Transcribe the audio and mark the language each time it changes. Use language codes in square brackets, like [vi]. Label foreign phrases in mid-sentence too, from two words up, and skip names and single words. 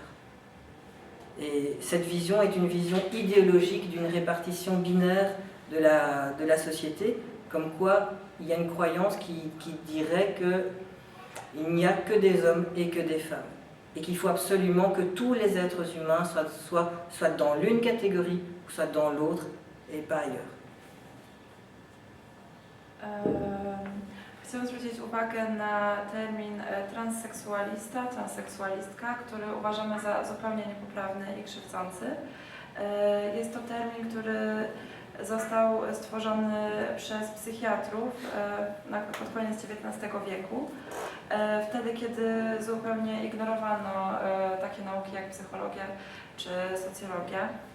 [fr] Et cette vision est une vision idéologique d'une répartition binaire de la société, comme quoi il y a une croyance qui dirait qu'il n'y a que des hommes et que des femmes. Et qu'il faut absolument que tous les êtres humains soient dans l'une catégorie, ou soit dans l'autre, et pas ailleurs. [pl] Chcę zwrócić uwagę na termin transseksualista, transseksualistka, który uważamy za zupełnie niepoprawny i krzywdzący. Jest to termin, który został stworzony przez psychiatrów pod koniec XIX wieku, wtedy kiedy zupełnie ignorowano takie nauki jak psychologia czy socjologia.